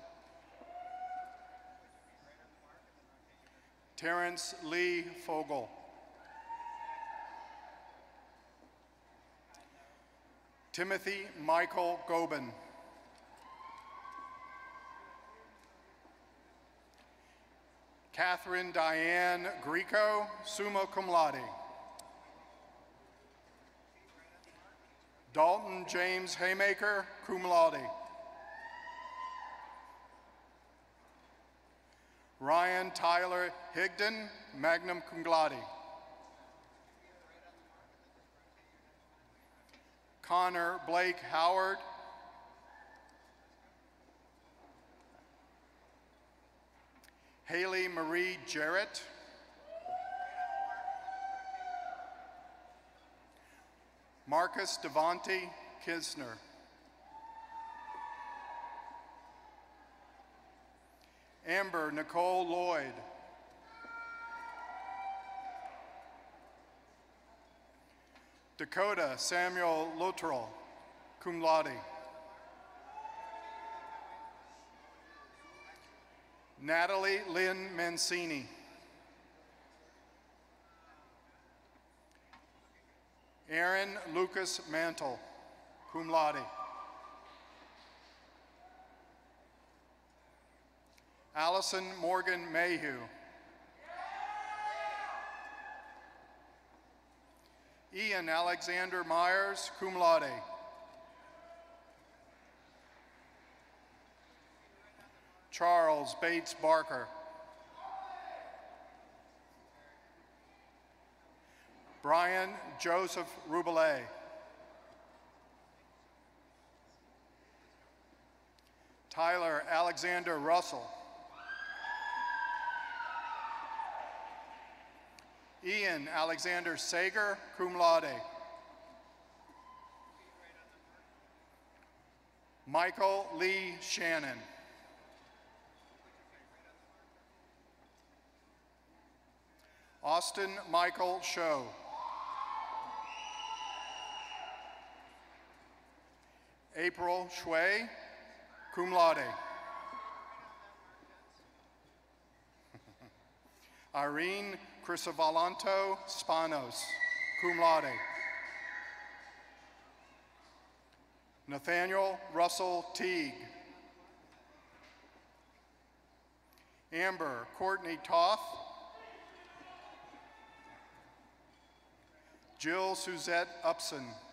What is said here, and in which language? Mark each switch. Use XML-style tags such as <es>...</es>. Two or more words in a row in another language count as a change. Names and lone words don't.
<en>Terrence Lee Fogel. Timothy Michael Gobin. Catherine Diane Greco,</en> <la>summa cum laude.</la> <en>Dalton James Haymaker,</en> <la>cum laude.</la> <en>Ryan Tyler Higdon,</en> <la>magna cum laude.</la> <en>Connor Blake Howard, Haley Marie Jarrett, Marcus Devonte Kisner, Amber Nicole Lloyd, Dakota Samuel Luttrell,</en> <la>cum laude.</la> <en>Natalie Lynn Mancini. Aaron Lucas Mantle,</en> <la>cum laude.</la> <en>Allison Morgan Mayhew. Ian Alexander Myers,</en> <la>cum laude.</la> <en>Charles Bates Barker. Brian Joseph Rubelet. Tyler Alexander Russell. Ian Alexander Sager,</en> <la>cum laude.</la> <en>Michael Lee Shannon. Austin Michael Show. April Shui,</en> <la>cum laude.</la> <en>Irene Crisovalanto Spanos,</en> <la>cum laude.</la> <en>Nathaniel Russell Teague. Amber Courtney Toth. Jill Suzette Upson.</en>